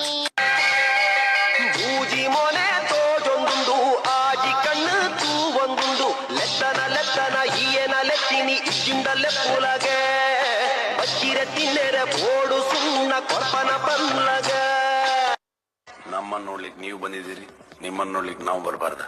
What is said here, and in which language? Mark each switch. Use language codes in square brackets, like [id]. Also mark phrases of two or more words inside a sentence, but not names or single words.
[tcy] ಊಜಿ ಮೊನೆ ತೋಜೊಂದುಂಡು ಆಜಿ ಕಣ್ಣು ತೂವೊಂದುಂಡು ಲೆತ್ತನ ಈಯನ ಲೆತ್ತಿನಿ ಇಜ್ಜಿಂಡಲ್ಲೆ ಪೂಲಗೆ ಬಚ್ಚಿರೆ ತಿನ್ನೆರೆ ಬೋಡು ಸುಣ್ಣ ಕೊರ್ಪನ ಪಲ್ಲಗ [kn] ನಮ್ಮನ್ನ ನೋಡ್ಲಿಕ್ಕೆ ನೀವು ಬಂದಿದ್ದೀರಿ ನಿಮ್ಮನ್ನ ನೋಡ್ಲಿಕ್ಕೆ ನಾವು ಬರಬಾರ್ದ